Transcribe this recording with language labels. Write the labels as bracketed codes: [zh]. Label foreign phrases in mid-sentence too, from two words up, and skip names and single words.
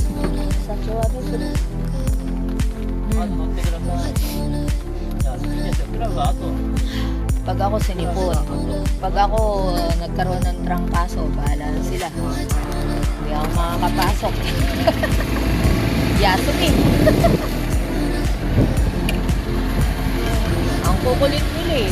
[tl] Sacho, ano ito? [ja] 乗ってください。じゃあ、いいですよ。が後。 [tl] Pag ako sinipon, pag ako nagkaroon ng trangkaso, bahala na sila. Hindi ako makakapasok. Yasumi. Ang kukulit nila eh.